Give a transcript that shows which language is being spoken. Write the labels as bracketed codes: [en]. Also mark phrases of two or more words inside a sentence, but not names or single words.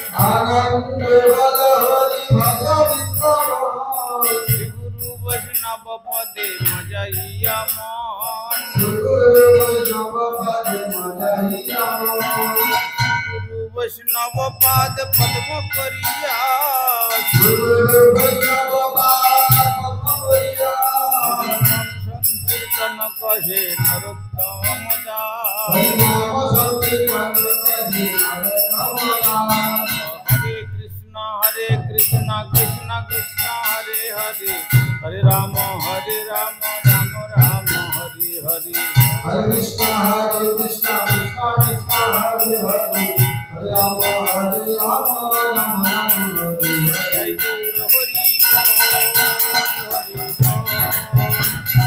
[bn] শ্রী গুরু বৈষ্ণব পদে মজাইয়া মন, গুরু বৈষ্ণব পাদ পদ্ম করিয়া, সংকীর্তন কহে নরোত্তম দাস, [sa] হরে কৃষ্ণ কৃষ্ণ কৃষ্ণ হরে হরে, হরে রাম রাম রাম হরে হরে, हरे कृष्ण, कृष्ण कृष्ण, हरे हरे, हरे राम, हरे राम, राम राम, हरे हरे. [bn] জয় গৌর হরি হরি